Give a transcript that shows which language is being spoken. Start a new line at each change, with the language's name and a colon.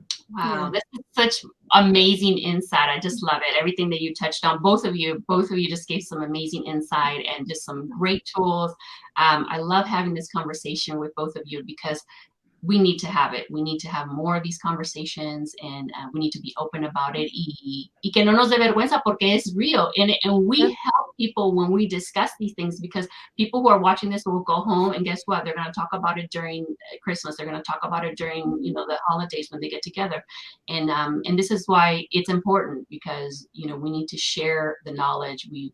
English: Wow, this is such amazing insight. I just love it. Everything that you touched on, both of you just gave some amazing insight and just some great tools. I love having this conversation with both of you, because we need to have it. We need to have more of these conversations, and we need to be open about it.
Spanish: Y que no nos dé vergüenza, porque es real.
English: And we help people when we discuss these things, because people who are watching this will go home, and guess what? They're going to talk about it during Christmas. They're going to talk about it during, the holidays when they get together. And this is why it's important, because, we need to share the knowledge.